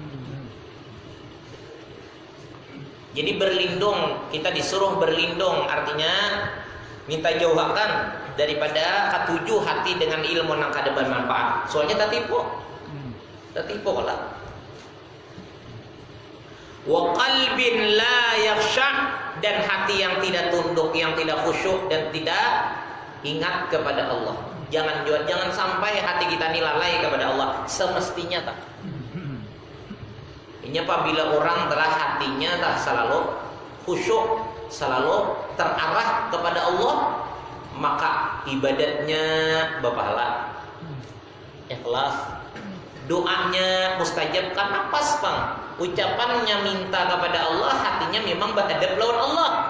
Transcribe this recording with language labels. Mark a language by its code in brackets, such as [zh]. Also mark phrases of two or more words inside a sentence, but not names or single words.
[bjn] Jadi berlindung, kita disuruh berlindung, artinya minta jauhkan daripada ketujuh hati dengan ilmu yang kada bermanfaat. [id] Soalnya tertipu lah. [ar] Wa qalbin la yakhsha, [id] dan hati yang tidak tunduk, yang tidak khusyuk dan tidak ingat kepada Allah. Jangan sampai hati kita ini lalai kepada Allah semestinya tak. Ini apabila orang telah hatinya tak selalu khusyuk, selalu terarah kepada Allah, maka ibadatnya berpahala, ikhlas, doanya mustajab karena pas bang, ucapannya minta kepada Allah, hatinya memang berhadap lawan Allah.